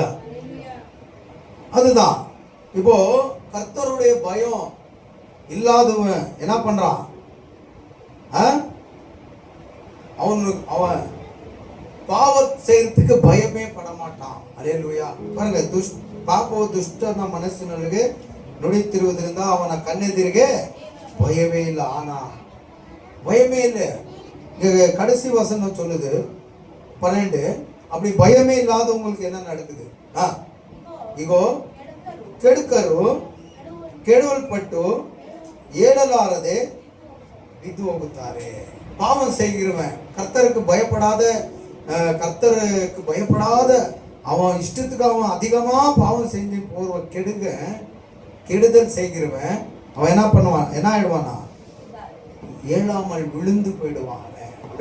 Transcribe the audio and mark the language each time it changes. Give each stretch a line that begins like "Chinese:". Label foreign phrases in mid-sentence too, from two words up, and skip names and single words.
Tamil: அதுதான் இப்போ கர்த்தருடைய பயம் இல்லாதவன் என்ன பண்றான்? அவன் பாவம் செய்யறதுக்கு பயமே பட மாட்டான். அல்லேலூயா. பாருங்க,
Kannada: ಪಾಪವು ದುಷ್ಟನ ಮನಸ್ಸಿನೊಳಗೆ ನುಡಿತಿರುವುದರಿಂದ ಅವನ ಕಣ್ಣೆದಿರಿಗೆ
Tamil: பயமே இல்லை. ஆனா பயமே இல்லை. இங்க கடைசி வசனம் சொல்லுது 12, அப்படி பயமே இல்லாதவங்களுக்கு என்ன நடக்குது?
Kannada: இகோ ಕೆಡುಕರು ಕೆಡವಲ್ಪಟ್ಟು ಏಳಲಾರದೆ ಬಿದ್ದು ಹೋಗುತ್ತಾರೆ.
Tamil: பாவம் செய்கிறவன், கர்த்தருக்கு பயப்படாத அவன் இஷ்டத்துக்கு அவன் அதிகமா பாவம் செஞ்சு போற கெடுதல் செய்கிறவன் அவன் என்ன பண்ணுவான்? என்ன ஆயிடுவானா? ஏழாமல் விழுந்து போயிடுவான்.